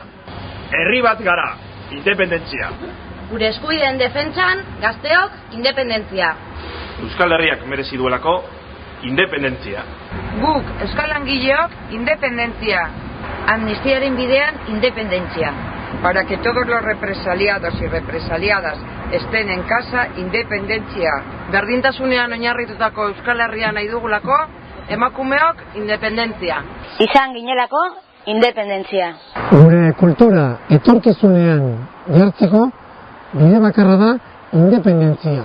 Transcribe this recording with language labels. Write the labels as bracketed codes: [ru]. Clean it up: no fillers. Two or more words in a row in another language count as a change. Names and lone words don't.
[eu] Herri bat gara, independentzia. Gure eskubideen defentsan, gazteok, independentzia. Euskal Herriak merezi duelako, independentzia. Guk, euskal langileok, independentzia. Amnistiaren bidean, independentzia. [es] Para que todos los represaliados y represaliadas estén en casa, [eu] independentzia. Berdintasunean oinarritutako Euskal Herria nahi dugulako, emakumeok, independentzia. Izan ginelako, independentzia. Gure kultura etorkizunean jartzeko, bide bakarra da independentzia.